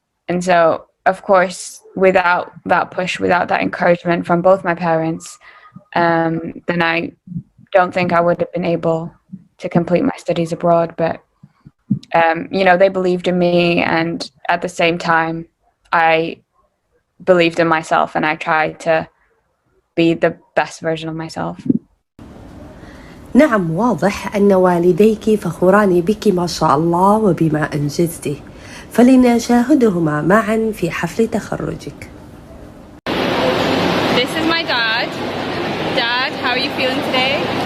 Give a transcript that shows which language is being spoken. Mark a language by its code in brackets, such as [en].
[en] And so, of course, without that push, without that encouragement from both my parents, then I don't think I would have been able to complete my studies abroad. But, you know, they believed in me, and at the same time, I believed in myself and I tried to be the best version of myself. [ar] نعم، واضح أن والديك فخوران بك ما شاء الله وبما أنجزته، فلنشاهدهما معا في حفل تخرجك. [en] This is my dad. Dad, how are you feeling today?